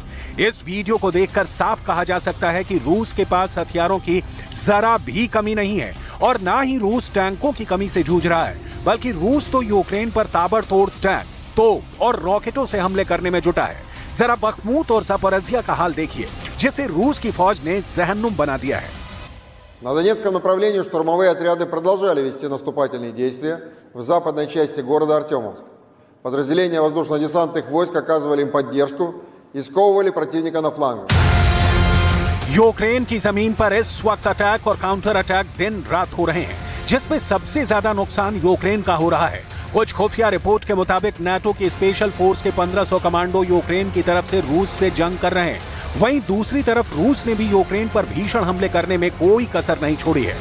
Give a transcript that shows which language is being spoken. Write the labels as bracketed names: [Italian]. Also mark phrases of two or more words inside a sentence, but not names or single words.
[Hindi] इस वीडियो को देखकर साफ कहा जा सकता है कि रूस के पास हथियारों की जरा भी कमी नहीं है और ना ही रूस टैंकों की कमी से जूझ रहा है, बल्कि रूस तो यूक्रेन पर ताबड़तोड़ टैंक, तोप और रॉकेटों से हमले करने में जुटा है। जरा बख्मूत और ज़पोरिज़िया का हाल देखिए, जिसे रूस की फौज ने जहन्नुम बना दिया है। [Russian] На Донецком направлении штурмовые отряды продолжали вести наступательные действия в западной части города Артемовск. Подразделения воздушно-десантных войск оказывали им поддержку и сковывали противника на флангах. [Hindi] यूक्रेन की जमीन पर इस वक्त अटैक और [English] counter attack [Hindi] दिन रात हो रहे हैं, जिसमें सबसे ज्यादा नुकसान यूक्रेन का हो रहा है। कुछ खुफिया रिपोर्ट के मुताबिक नाटो की [English] special force [Hindi] के 1500 कमांडो यूक्रेन की तरफ से रूस से जंग कर रहे हैं। वहीं दूसरी तरफ रूस ने भी यूक्रेन पर भीषण हमले करने में कोई कसर नहीं छोड़ी है।